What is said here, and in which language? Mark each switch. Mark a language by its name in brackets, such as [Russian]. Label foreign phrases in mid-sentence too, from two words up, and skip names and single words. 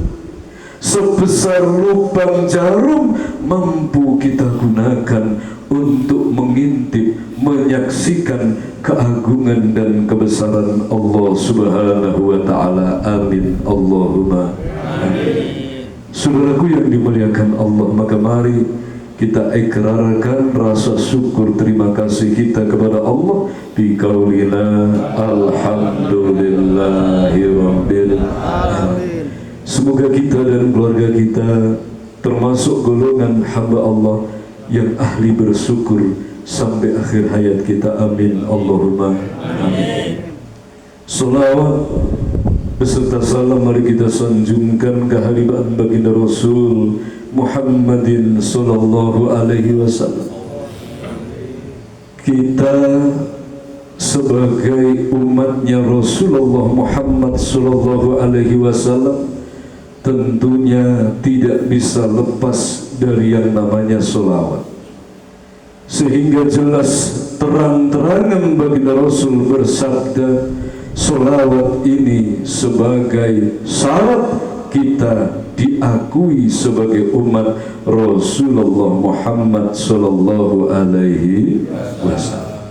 [Indonesian] Sebesar lubang jarum mampu kita gunakan untuk mengintip, menyaksikan keagungan dan kebesaran Allah [Arabic] Subhanahu wa ta'ala. Amin Allahumma amin. [Indonesian] Saudaraku yang dimuliakan Allah, maka mari kita ikrarkan rasa syukur terima kasih kita kepada Allah [Arabic] bi qaulina alhamdulillahi rabbil alamin. [Indonesian] Semoga kita dan keluarga kita termasuk golongan hamba Allah yang ahli bersyukur sampai akhir hayat kita. [Arabic] Amin Allahumma amin. [Indonesian] Salawat beserta salam mari kita sanjungkan kehadiran baginda Rasul [Arabic] Muhammadin sallallahu alaihi wasallam. [Indonesian] Kita sebagai umatnya Rasulullah Muhammad [Arabic] sallallahu alaihi wasallam [Indonesian] tentunya tidak bisa lepas dari yang namanya sholawat. Sehingga jelas terang-terangan baginda Rasul bersabda, sholawat ini sebagai syarat kita diakui sebagai umat Rasulullah Muhammad [Arabic] sallallahu alaihi wasallam.